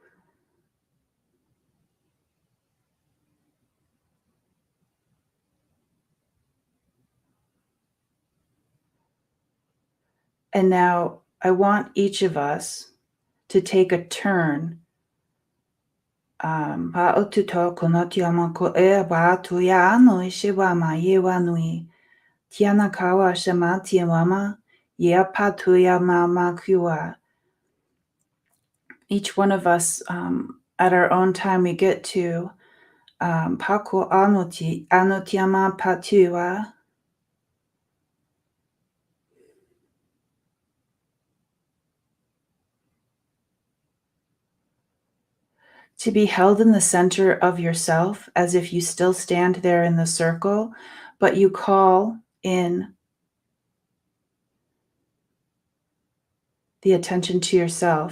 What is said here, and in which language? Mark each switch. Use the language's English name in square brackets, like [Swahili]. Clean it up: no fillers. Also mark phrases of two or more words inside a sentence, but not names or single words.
[English] And now I want each of us to take a turn. Pa'otuto konotiama ko e wa tuya no ishiwa ma yewa nui. Tiana kawa shama tiamama, yea patuya mama kua. Each one of us, at our own time, we get to Paku anoti anotiama patua, to be held in the center of yourself as if you still stand there in the circle, but you call in the attention to yourself.